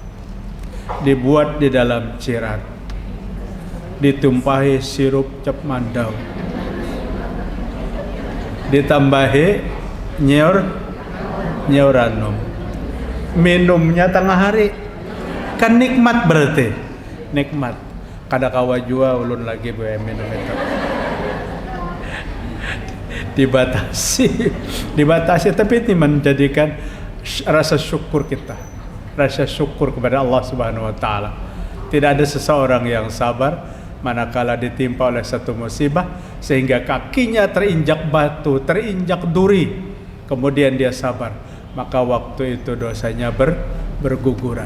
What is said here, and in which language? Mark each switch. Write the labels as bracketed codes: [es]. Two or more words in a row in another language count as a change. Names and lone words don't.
[bjn] Dibuat di dalam cirat, ditumpahi sirup cap mandau, ditambahi nyeuranum, minumnya tengah hari, kan nikmat berarti. Nikmat. Kada kawa jua ulun lagi bae minum itu. [id] Dibatasi, tapi ini menjadikan rasa syukur kita. Rasa syukur kepada Allah [ar] Subhanahu wa taala. [id] Tidak ada seseorang yang sabar manakala ditimpa oleh satu musibah sehingga kakinya terinjak batu, terinjak duri, kemudian dia sabar, maka waktu itu dosanya berguguran.